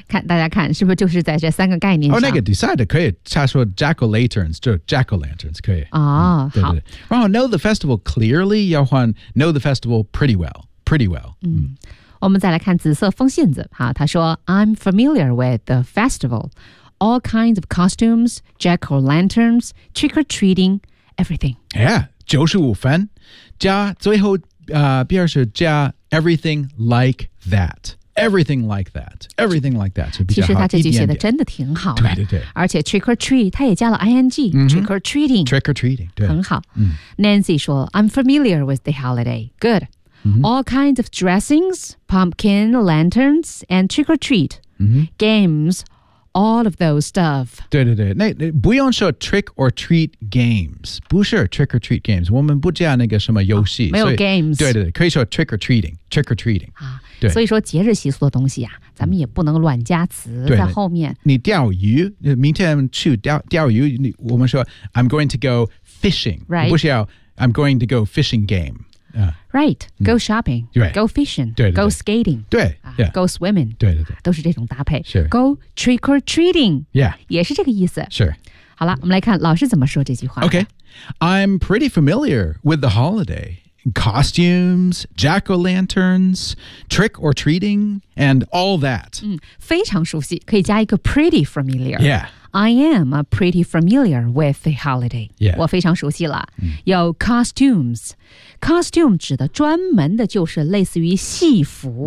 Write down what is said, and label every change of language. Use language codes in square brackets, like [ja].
[zh] 看大家看是不是就是在这三个概念上。哦、那个 decide 可以他说 jack-o'-lanterns, 就 jack-o'-lanterns, 可以。哦、对对对好。然后 [en] know the festival clearly, [zh] 要换 [en] know the festival pretty well, pretty well. [zh] 嗯。我们再来看紫色风信子哈，他说 [en] I'm familiar with the festival All kinds of costumes Jack-o'-lanterns Trick-or-treating Everything Yeah, [zh] 95分加最后、边是加 [en] Everything like that Everything like that Everything like that [zh] 是比较好其实他这句写的真的挺好的对对对而且 Trick-or-treat 他也加了 ING、 mm-hmm. [en] Trick-or-treating Trick-or-treating [zh] 对很好、嗯、 [en] Nancy 说 I'm familiar with the holiday Good All kinds of dressings, pumpkin, lanterns, and trick-or-treat.、 Mm-hmm. Games, all of those stuff. [zh] 对对对。那不用说 [en] trick-or-treat games. [zh] 不是 [en] trick-or-treat games. [zh] 我们不加那个什么游戏。啊、没有 games. 对对对。可以说 [en] trick-or-treating. Trick-or-treating.、 [zh] 啊、所以说节日习俗的东西啊咱们也不能乱加词在后面。你钓鱼明天去 钓鱼我们说 [en] I'm going to go fishing. Right. [zh] 不需要 [en] I'm going to go fishing game. Right, go shopping,、 right. go fishing, [zh] 对对对 [en] go skating, [zh] 对、 [en] yeah. go swimming, [zh] 对对对都是这种搭配。 [en] Sure. Go trick-or-treating,、 yeah. [zh] 也是这个意思。 [en] Sure. [zh] 好了，我们来看老师怎么说这句话。 [en] Okay, I'm pretty familiar with the holiday. Costumes, jack-o'-lanterns, trick-or-treating, and all that.、 [zh] 嗯、非常熟悉，可以加一个 [en] pretty familiar. Yeah. I am pretty familiar with the holiday.、 Yeah. [zh] 我非常熟悉了。嗯、有 costumes. Costume 指的专门的就是类似于戏服、